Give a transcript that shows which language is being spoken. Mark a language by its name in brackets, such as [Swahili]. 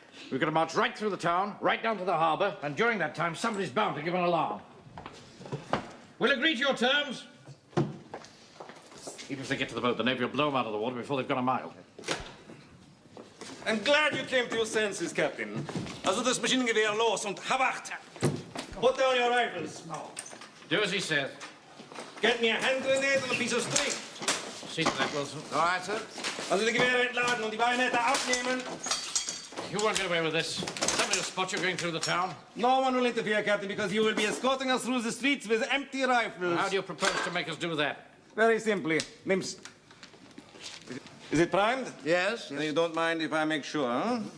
[English] We're going to march right through the town, right down to the harbour, and during that time, somebody's bound to give an alarm. We'll agree to your terms. Even if they get to the boat, the Navy will blow them out of the water before they've gone a mile. I'm glad you came to your senses, Captain. [German] Also das Maschinengewehr los und Habacht! [English] Put down your rifles. Do as he says. Get me a hand grenade and a piece of string. See to that, Wilson. All right, sir. [German] Also die Gewehre entladen und die Bayonette abnehmen. [English] You won't get away with this. Somebody will spot you going through the town. No one will interfere, Captain, because you will be escorting us through the streets with empty rifles. How do you propose to make us do that? Very simply. Nims. Is it primed? Yes. You don't mind if I make sure, huh?